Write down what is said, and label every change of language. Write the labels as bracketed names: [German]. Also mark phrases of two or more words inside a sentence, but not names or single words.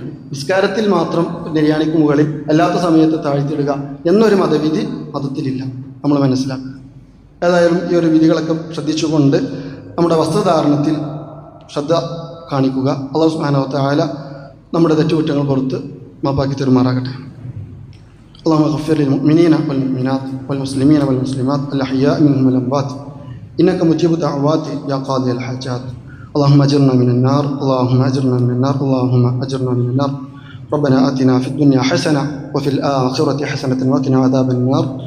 [Malayalam] നിസ്കാരത്തിൽ മാത്രം നെരിയാണിക്ക് മുകളിൽ, അല്ലാത്ത സമയത്ത് താഴ്ത്തിയിടുക എന്നൊരു മതത്തിലില്ല, നമ്മൾ മനസ്സിലാക്കുക. ഏതായാലും ഈ ഒരു വിധികളൊക്കെ ശ്രദ്ധിച്ചുകൊണ്ട് നമ്മുടെ വസ്ത്രധാരണത്തിൽ ശ്രദ്ധ കാണിക്കുക. അല്ലാഹു [Arabic] سبحانه وتعالى [Malayalam] നമ്മുടെ തെറ്റുകുറ്റങ്ങൾ പുറത്ത് മാപ്പാക്കി തരുമാറാകട്ടെ. [Arabic] اللهم اغفر للمؤمنين والمؤمنات والمسلمين والمسلمات الأحياء منهم والأموات إنك مجيب الدعوات يا قاضي الحاجات. اللهم أجرنا من النار، اللهم أجرنا من النار، اللهم أجرنا من النار. ربنا آتنا في الدنيا حسنة وفي الآخرة حسنة وقنا عذاب النار.